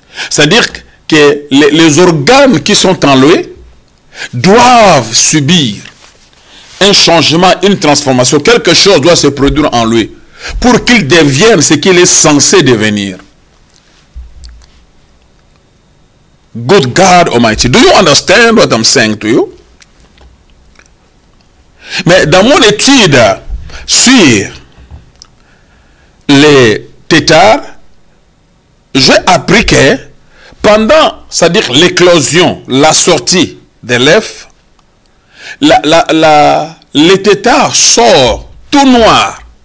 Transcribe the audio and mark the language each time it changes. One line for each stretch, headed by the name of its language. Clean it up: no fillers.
French: C'est-à-dire que les organes qui sont en lui doivent subir un changement, une transformation. Quelque chose doit se produire en lui pour qu'il devienne ce qu'il est censé devenir.
English: Good God Almighty. Do you understand what I'm saying to you?
French: Mais dans mon étude sur les tétards, j'ai appris que pendant, c'est-à-dire l'éclosion, la sortie des l'œuf, le tétard sort tout noir.